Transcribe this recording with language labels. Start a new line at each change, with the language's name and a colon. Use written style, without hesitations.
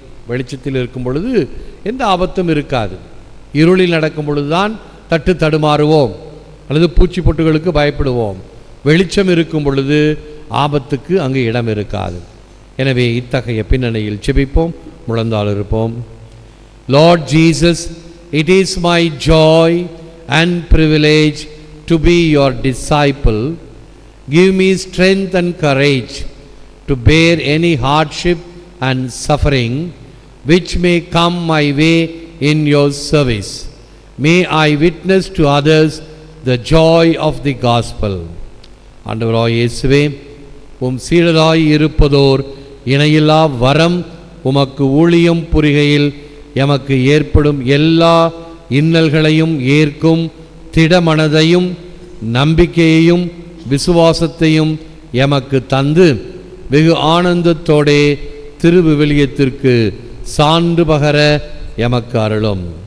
Tamil: வெளிச்சத்தில் இருக்கும் பொழுது எந்த ஆபத்தும் இருக்காது. இருளில் நடக்கும் பொழுதுதான் தட்டு தடுமாறுவோம் அல்லது பூச்சி பொட்டுகளுக்கு பயப்படுவோம். வெளிச்சம் இருக்கும் பொழுது ஆபத்துக்கு அங்கு இடம் இருக்காது. எனவே இத்தகைய பின்னணியில் ஜெபிப்போம், முழந்தாள் இருப்போம்.
English: Lord Jesus, it is my joy and privilege to be your disciple. Give me strength and courage to bear any hardship and suffering which may come my way in your service. May I witness to others the joy of the gospel.
Tamil: ஆண்டவராய் இயேசுவே, உம் சீடராய் இருப்பதோர் இணையில்லா வரம் உமக்கு ஊழியம் புரிகையில் எமக்கு ஏற்படும் எல்லா இன்னல்களையும் ஏற்கும் திடமனதையும் நம்பிக்கையையும் விசுவாசத்தையும் எமக்கு தந்து வெகு ஆனந்தத்தோடே திருவிவிலியத்திற்கு சான்று பகர எமக்கு அருளும்.